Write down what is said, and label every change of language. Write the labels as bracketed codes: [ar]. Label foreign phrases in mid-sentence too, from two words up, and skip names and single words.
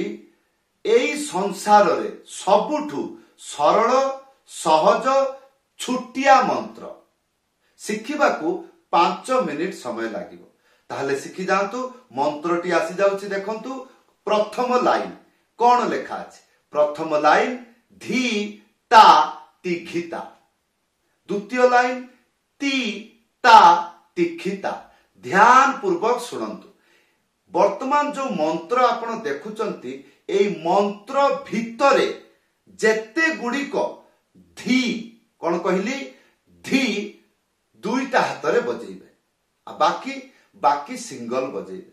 [or] ଏଇ ସଂସାର ରେ ସବୁଠୁ ସରଳ ସହଜ ଛୁଟିଆ ମନ୍ତ୍ର ଶିଖିବା କୁ 5 ମିନିଟ ସମୟ ଲାଗିବ। ତାହାହେଲେ ଶିଖି ଯାଆନ୍ତୁ। ମନ୍ତ୍ରଟି ଆସି ଯାଉଛି, ଦେଖନ୍ତୁ। ପ୍ରଥମ ଲାଇନ କେଉଁ ଲେଖା ଅଛି? ପ୍ରଥମ ଲାଇନ ଧି ତା ତିଖିତା। ଦ୍ୱିତୀୟ ଲାଇନ ତି ତା ତିଖିତା। ଧ୍ୟାନ ପୂର୍ବକ ଶୁଣନ୍ତୁ। ବର୍ତ୍ତମାନ ଯୋ ମନ୍ତ୍ର ଆପଣ ଦେଖୁଛନ୍ତି, ଏଇ ମନ୍ତ୍ର ଭିତରେ ଯେତେ ଗୁଡ଼ିକ ଧି କେଉଁ କହିଲି, ଧି ଦୁଇଟା ହାତ ରେ ବଜେଇବେ, ଆ ବାକି ବାକି ସିଙ୍ଗଲ ବଜେଇବେ।